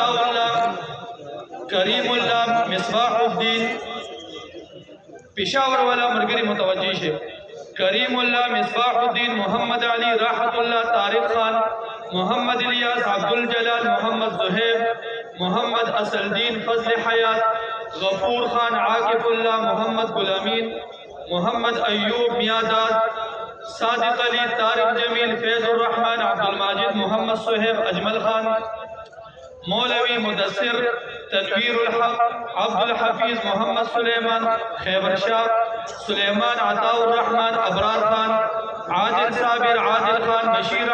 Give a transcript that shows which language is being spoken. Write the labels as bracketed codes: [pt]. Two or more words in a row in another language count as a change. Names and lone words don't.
[ur] اللہ، کریم اللہ، مصباح الدین، پشاور والا مرگری متوجہ ہے، کریم اللہ، مصباح الدین، محمد علی، راحت اللہ، طارق خان، محمد الیاس، عبدالجلال، محمد زہیب، محمد اسل الدین، فضل حیات، غفور خان، عاقف اللہ، محمد غلامین، محمد ایوب، میاداد، सादिक अली, तारिक जमील, फैजुर रहमान, अब्दुल माजिद, मोहम्मद सुहेब, अजमल खान, मौलवी मुदस्सिर, तनवीरुल हक, अब्दुल हफीज, मोहम्मद सुलेमान, खैबर शाह, सुलेमान अताउर रहमान, अबरार खान, आदिल साबिर, आदिल खान, बशीर